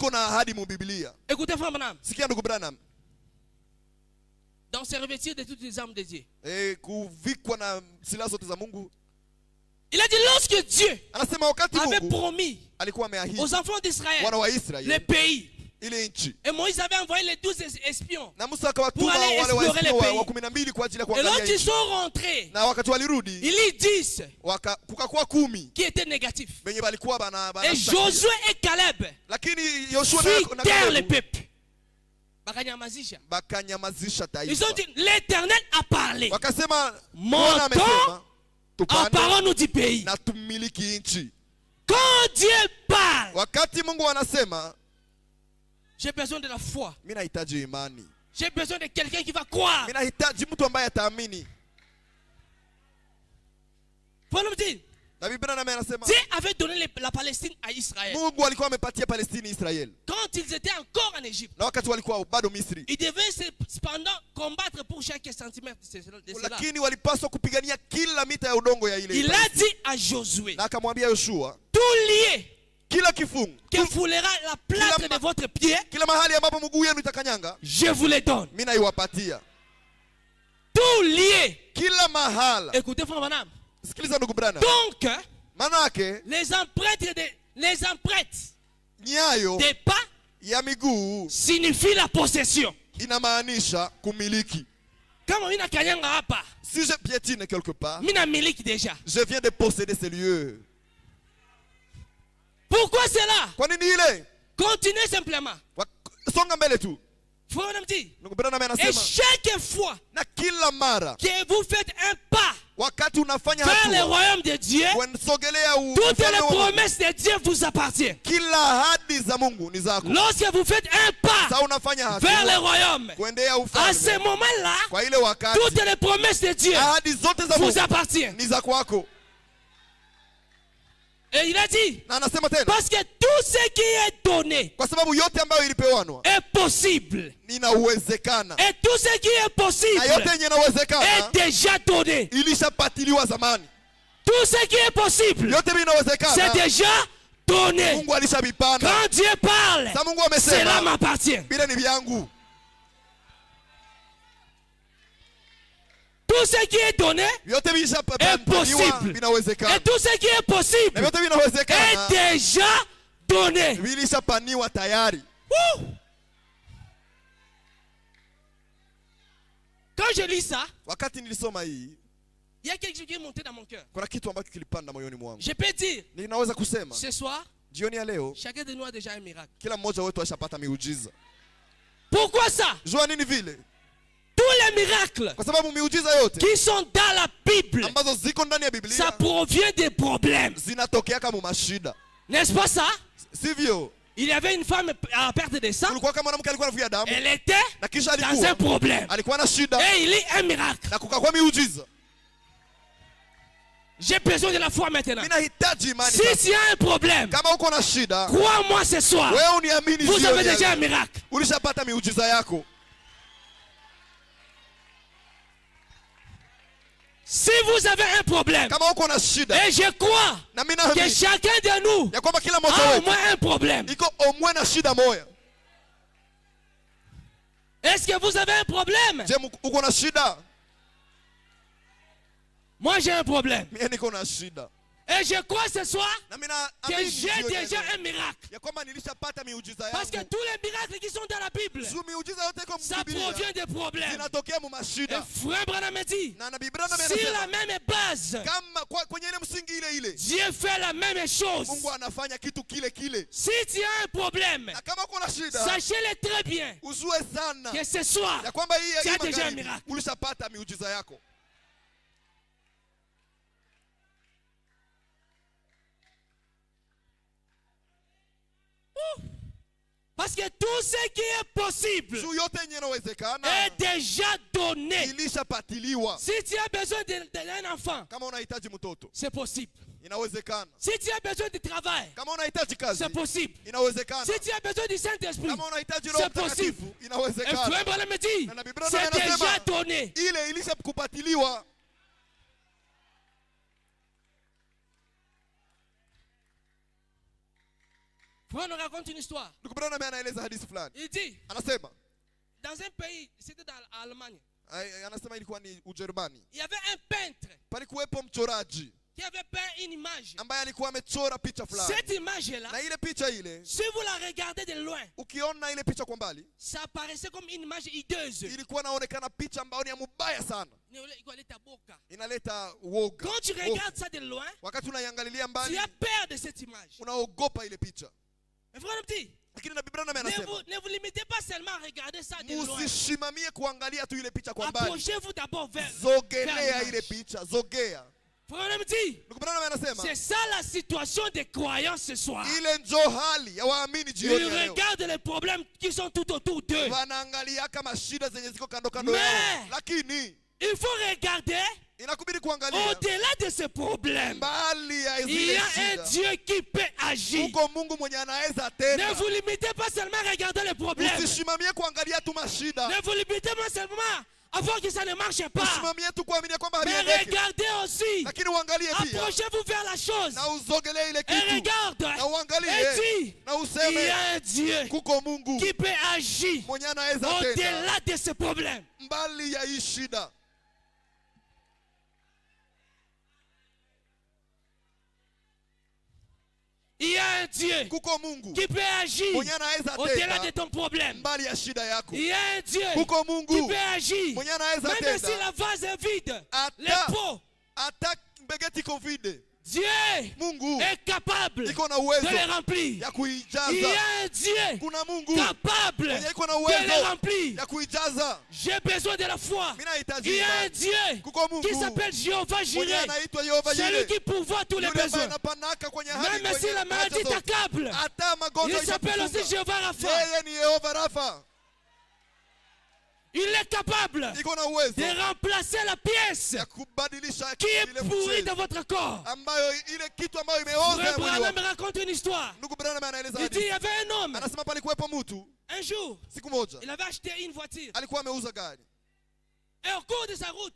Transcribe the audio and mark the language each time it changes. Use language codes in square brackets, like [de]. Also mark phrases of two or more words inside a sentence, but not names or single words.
[sw] iko na ahadi mu Biblia. [fr] Écoutez, frère Branham, [sw] Sikia ndugu Branham. [fr] dans se revêtir de toutes les armes de Dieu. [sw] Kuvikwa na silaha zote za Mungu. [fr] Il a dit, lorsque Dieu [sw] Anasema wakati [fr] avait [sw] Mungu [fr] promis [sw] alikuwa ameahidi [fr] aux enfants d'Israël [sw] wana wa [fr] le [sw] Israeli [fr] pays, [sw] ile nchi. [fr] et Moïse avait envoyé les 12 espions. [sw] Na Musa akawatuma [fr] Pour aller [sw] wale wa [fr] explorer le [sw] Israeli [fr] pays. [sw] wa 12 kwa ajili ya [fr] Et [sw] kuangalia [fr] lorsqu'ils [sw] nchi. [fr] sont rentrés, [sw] Na wakati walirudi [fr] il y 10 [sw] kukakuwa 10 [fr] qui étaient négatifs. [sw] wenye walikuwa bana [fr] Et Josué et Caleb [sw] lakini Yoshua na [fr] fitèrent le [sw] Kalebu [fr] peuple. Bakanyamazisha. [sw] bakanyamazisha [fr] Ils ont [sw] taifa. [fr] dit, l'Éternel a parlé. [sw] Wakasema Bwana amesema [fr] Montons, [sw] tupande [fr] emparons-nous du pays. [sw] na tumiliki nchi. [fr] Quand Dieu parle, [sw] Wakati Mungu anasema, [fr] j'ai besoin de la foi. [sw] mimi nahitaji imani. [fr] J'ai besoin de quelqu'un qui va croire. [sw] Mimi nahitaji mtu ambaye ataamini. [fr] Paul me dit, [sw] Na Biblia naye anasema [fr] Dieu avait donné la Palestine à Israël. [sw] Mungu alikuwa amepatia Palestini Israeli. [fr] Quand ils étaient encore en Égypte, [sw] Na wakati walikuwa bado Misri. [fr] ils devaient cependant combattre pour chaque centimètre de cela. [sw] Lakini walipaswa kupigania kila mita ya udongo ya ile. [fr] Il a dit à Josué, [sw] Na akamwambia Yoshua, [fr] tout lié [sw] kila kifungu, [fr] que foulera la plâtre de votre pied, [sw] kila mahali ambapo mguu yenu itakanyanga, [fr] je vous les donne. [sw] mimi naiwapatia. [fr] Tout lié. [sw] Kila mahala. [fr] Écoutez, frère Branham. [sw] Sikiliza ndugu Branham. [fr] Donc, [sw] Manake [fr] les empreintes [sw] nyayo [fr] des pas [sw] ya miguu [fr] signifient la possession. [sw] inamaanisha kumiliki. Kama mina kanyanga hapa, [fr] Si je piétine quelque part, [sw] mina miliki déjà. [fr] je viens de posséder ce lieu. Pourquoi cela? [sw] Kwa nini ile? [fr] Continuez simplement. [sw] Songa mbele tu. [fr] Frère Branham dit, [sw] Ndugu Branham [fr] et [sw] anasema [fr] chaque fois [sw] na kila mara [fr] que vous faites un pas [sw] wakati unafanya [fr] vers le [sw] hatua [fr] royaume de Dieu, [sw] kusogelea [fr] toutes [sw] ufalme [fr] les [sw] wa Mungu, [fr] promesses de Dieu vous appartiennent. [sw] kila ahadi za Mungu ni zako. [fr] Lorsque vous faites un pas [sw] Sasa unafanya [fr] vers le [sw] hatua [fr] royaume, [sw] kuendea [fr] à ce [sw] ufalme. [fr] moment-là, [sw] Kwa ile wakati [fr] toutes les promesses de Dieu [sw] ahadi zote za [fr] vous [sw] Mungu [fr] appartiennent. [sw] ni za kwako. [fr] Et il a dit, [sw] Na anasema tena [fr] parce que tout ce qui est donné [sw] kwa sababu yote ambayo ilipewanwa [fr] est possible. [sw] inawezekana. [fr] Et tout ce qui est possible [sw] Na yote yenye inawezekana [fr] est déjà donné. [sw] ilishapatiliwa zamani. [fr] Tout ce qui est possible, [sw] Yote [fr] c'est [sw] vinawezekana. [fr] déjà donné. [sw] Mungu alishavipanda. [fr] Quand Dieu parle, [sw] Sasa Mungu [fr] cela [sw] amesema [fr] m'appartient. [sw] bila ni vyangu. [fr] Tout ce qui est donné [sw] Yote [fr] est [sw] vishapatiliwa [fr] possible. Et [sw] vinawezekana. [fr] tout ce qui est [sw] Na [fr] possible [sw] vyote [fr] est [sw] vinawezekana [fr] déjà donné. [sw] vilishapaniwa tayari. [fr] Wouh! Quand je lis ça, [sw] Wakati nilisoma hii, [fr] il y a quelque chose qui est monté dans mon cœur. [sw] kuna kitu ambacho kilipanda moyoni mwangu. [fr] Je peux dire, [sw] Ninaweza kusema [fr] ce soir, [sw] jioni ya leo [fr] chacun de nous a déjà un miracle. [sw] kila mmoja wetu ashapata miujiza. [fr] Pourquoi ça? [sw] Jua nini vile? [fr] Tous les miracles [sw] Kwa sababu miujiza yote [fr] qui sont dans la Bible, [sw] ambazo ziko ndani ya [fr] ça [sw] Biblia [fr] provient des problèmes. [sw] zinatokea kama mashida. [fr] N'est-ce pas ça? [sw] Sivyo? [fr] Il y avait une femme à perte de sang. [sw] kulikuwa kama mwanamke alikuwa anavuja damu [fr] Elle était [sw] na kisha [fr] dans un [sw] alikuwa [fr] problème. [sw] alikuwa na shida [fr] Et il y a un miracle. [sw] na kukakuwa miujiza. [fr] J'ai besoin de la foi maintenant. [sw] Mimi nahitaji imani [fr] Si [sw] sasa. [fr] tu as un problème, [sw] Kama uko na shida, [fr] crois-moi ce soir, [sw] wewe uniamini [fr] vous [sw] jioni [fr] avez [sw] ya [fr] déjà un [sw] leo. [fr] miracle. [sw] Ulishapata miujiza yako. [fr] Si vous avez un problème, [sw] Kama uko na shida, [fr] et je crois [sw] na mimi [fr] que [sw] naamini [fr] chacun de nous [sw] ya kwamba kila mmoja [fr] a au [sw] wetu [fr] moins un problème. [sw] iko omwe na shida moja. [fr] Est-ce que vous avez un problème? [sw] Je, uko na shida? [fr] Moi j'ai un problème. [sw] Mimi niko na shida. [fr] Et je crois ce soir [sw] Na mimi [fr] que [sw] naamini [fr] j'ai [sw] jioni ya [fr] déjà [sw] leo [fr] un miracle. [sw] ya kwamba nilishapata miujiza [fr] Parce que [sw] yangu. [fr] tous les miracles qui sont dans la Bible, [sw] Juu miujiza yote iko [fr] ça [sw] mbiblia [fr] provient des problèmes. [sw] zinatokea mu [fr] Et [sw] mashida. [fr] frère Branham me dit, [sw] Na nabii Branham [fr] si la [sw] anasema [fr] même base, [sw] kama kwenye ile msingi ile ile [fr] Dieu fait la même chose. [sw] Mungu anafanya kitu kile kile. [fr] Si tu as un problème, [sw] Na kama uko na shida, [fr] sachez-le très bien [sw] ujue sana [fr] que ce soir, [sw] ya kwamba hii [fr] tu as déjà un [sw] magharibi [fr] miracle. [sw] ulishapata miujiza yako. [fr] Parce que tout ce qui est possible [sw] Juu yote yenye inawezekana [fr] est déjà donné. [sw] ilishapatiliwa. [fr] Si tu as besoin d'un enfant, [sw] Kama unahitaji mtoto [fr] c'est possible. [sw] inawezekana. [fr] Si tu as besoin de travail, [sw] Kama unahitaji kazi [fr] c'est possible. [sw] inawezekana. [fr] Si tu as besoin du Saint-Esprit, [sw] Kama unahitaji Roho [fr] c'est possible. [sw] Mtakatifu [fr] Et [sw] inawezekana. [fr] frère Branham me dit, [sw] Na Nabii Branham [fr] c'est déjà [sw] anasema [fr] donné. [sw] ile ilishakupatiliwa. [fr] Frère nous raconte une histoire. [sw] Ndugu Branham anaeleza hadithi fulani. [fr] Il dit, [sw] Anasema [fr] dans un pays, c'était dans l'Allemagne, [sw] anasema ilikuwa ni Ujerumani. [fr] il y avait un peintre [sw] Palikuwepo mchoraji [fr] qui avait peint une image. [sw] ambaye alikuwa amechora picha fulani. [fr] Cette image-là, [sw] Na ile picha ile, [fr] si vous la regardez de loin, [sw] ukiona ile picha kwa mbali, [fr] ça apparaissait comme une image hideuse. [sw] ilikuwa inaonekana picha ambayo ni ya mubaya sana. Inaleta woga. [fr] Quand tu regardes ça de loin, [sw] Wakati unaiangalilia [fr] tu [sw] mbali, [fr] as peur de cette image. [sw] unaogopa ile picha. [fr] Mais frère me dit, [sw] Lakini Nabii Branham anasema [fr] ne vous limitez pas seulement à regarder ça de loin. [sw] musishimamie kuangalia tu ile picha kwa mbali. [fr] Approchez-vous d'abord vers [sw] Zogelea ile [fr] l'image. [sw] picha, zogea. [fr] Frère me dit, [sw] Ndugu Branham anasema [fr] c'est ça la situation des croyants ce soir. [sw] ile njo hali ya waamini jioni [fr] Ils [sw] ya leo. [fr] regardent les problèmes qui sont tout autour d'eux. [sw] Wanaangalia kama shida zenye ziko kando kando [fr] Mais [sw] yao. Lakini [fr] il faut regarder [sw] inakubidi kuangalia [fr] au-delà de ces problèmes. [sw] mbali ya [fr] Il y [sw] zile [fr] a un [sw] shida. [fr] Dieu qui peut agir. [sw] Uko Mungu mwenye anaweza [fr] Ne [sw] tena. [fr] vous limitez pas seulement à regarder les problèmes. [sw] Usishimamie kuangalia tu mashida. [fr] Ne vous limitez pas seulement à voir que ça ne marche pas. [sw] Usimamie tu kuamini kwamba [fr] Mais [sw] haliendeki. [fr] regardez aussi. [sw] Lakini uangalie pia [fr] Approchez-vous vers la chose. [sw] na uzogelee ile [fr] Et [sw] kitu. [fr] regarde. [sw] Na uangalie [fr] Et dis, [sw] na [fr] il y [sw] useme [fr] a un Dieu [sw] kuko Mungu [fr] qui peut agir [sw] mwenye anaweza tena [fr] au-delà de ces problèmes. [sw] mbali ya hii shida. [fr] Il y a un Dieu [sw] Kuko Mungu [fr] qui peut agir [sw] mwenye anaweza [fr] au-delà de [sw] tena [fr] ton problème. [sw] mbali ya shida yako. [fr] Il y a un Dieu [sw] Kuko [fr] qui [sw] Mungu [fr] peut agir [sw] mwenye anaweza [fr] même si [sw] tena [fr] la vase est vide. Les [sw] hata [fr] pots. [sw] hata mbegeti iko vide. [fr] Dieu [sw] Mungu [fr] est capable [sw] iko na [fr] de [sw] uwezo [fr] les remplir. [sw] ya [fr] Il y [sw] kuijaza. [fr] a un Dieu [sw] Kuna Mungu [fr] capable [sw] mwenye iko na [fr] de les [sw] uwezo [fr] remplir. [sw] ya kuijaza. [fr] J'ai besoin de la foi. [sw] Mimi nahitaji [fr] Il y a un [sw] imani. [fr] Dieu [sw] Kuko Mungu [fr] qui s'appelle Jéhovah [sw] mwenye [fr] Jireh. [sw] anaitwa Yehova [fr] Celui [sw] Yire. [fr] qui pourvoit tous les [sw] Yule ambaye [fr] besoins. [sw] anapanaka kwenye hali [fr] Même si [sw] kwenye [fr] la maladie [sw] haja zote. [fr] t'accable, [sw] Hata magonjwa [fr] il s'appelle aussi [sw] itakufunga. [fr] Jéhovah Rapha. [sw] Yeye ni Yehova Rafa. [fr] Il est capable [sw] Iko na uwezo [fr] de remplacer la pièce [sw] ya kubadilisha [fr] qui est [sw] ile [fr] pourrie [sw] mchele [fr] dans votre corps. [sw] ambayo ile kitu ambayo imeoza [fr] Frère [sw] ya mwili [fr] Branham [sw] wako. [fr] me raconte une histoire. [sw] Ndugu Branham anaeleza [fr] Il dit il y [sw] hadithi. [fr] avait un homme. [sw] Anasema palikuwepo mtu [fr] Un jour, [sw] siku moja [fr] il avait acheté une voiture. [sw] alikuwa ameuza gari. [fr] Et au cours de sa route,